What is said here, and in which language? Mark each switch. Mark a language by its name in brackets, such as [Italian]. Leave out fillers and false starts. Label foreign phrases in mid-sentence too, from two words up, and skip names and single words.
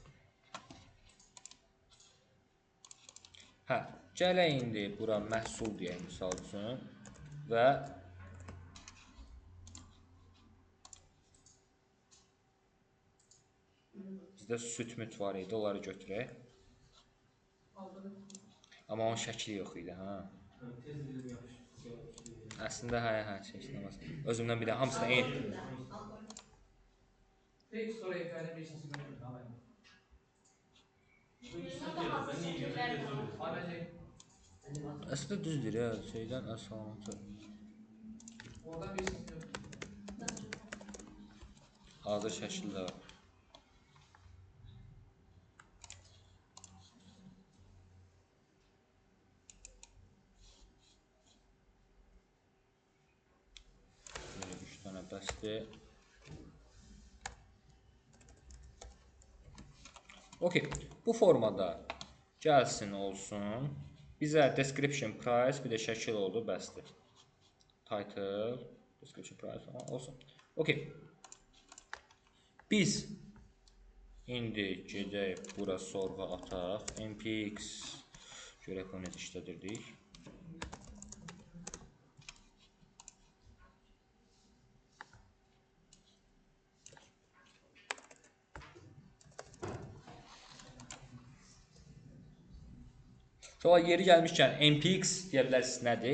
[Azerbaijani] Gələk indi bura məhsul deyək misal üçün və bizdə süt-müt var idi, onları götürək. Amma onun şəkli yox idi, Əslində, özümdən bir də hamısına eyni. [Turkish] Tek store API'nin bir sesi görmüyorum ha ben. [Azerbaijani] Əslində düzdür ya, şeydən əsalatı. [Turkish] Oradan bir sesi görmüyorum. [Azerbaijani] Hazır şəkildə var. Böyle 3 dənə bəsdir. Okey, bu formada gəlsin olsun. Bizə [English] description price, [Azerbaijani] bir də şəkil oldu, bəsdir. [English] Title, description price [Azerbaijani] falan olsun. Okey. Biz indi gedək bura sorğu ataq. npx görək onu necə işlədirdik. Sonra yeri gəlmişkən npx deyə bilərsiniz nədir?